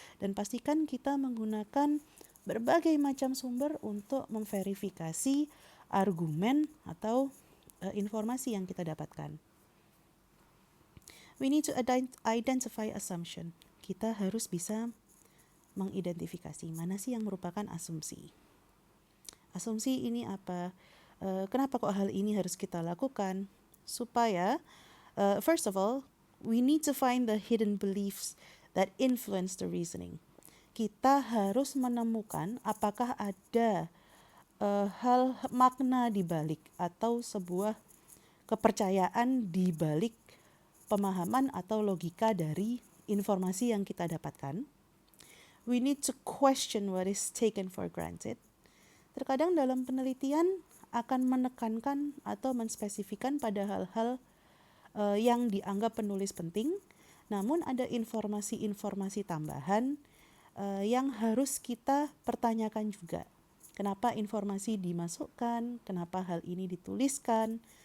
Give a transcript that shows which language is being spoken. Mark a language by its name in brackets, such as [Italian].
[Indonesian] Dan pastikan kita menggunakan berbagai macam sumber untuk memverifikasi argumen atau informasi yang kita dapatkan. [English] We need to identify assumption. [Indonesian] Kita harus bisa mengidentifikasi mana sih yang merupakan asumsi. Asumsi ini apa? Kenapa kok hal ini harus kita lakukan? Supaya, [English] first of all, we need to find the hidden beliefs that influence the reasoning. [Indonesian] Kita harus menemukan apakah ada hal makna di balik atau sebuah kepercayaan di balik pemahaman atau logika dari informasi yang kita dapatkan. [English] We need to question what is taken for granted. [Indonesian] Terkadang dalam penelitian akan menekankan atau menspesifikan pada hal-hal yang dianggap penulis penting, namun ada informasi-informasi tambahan yang harus kita pertanyakan juga. Kenapa informasi dimasukkan? Kenapa hal ini dituliskan?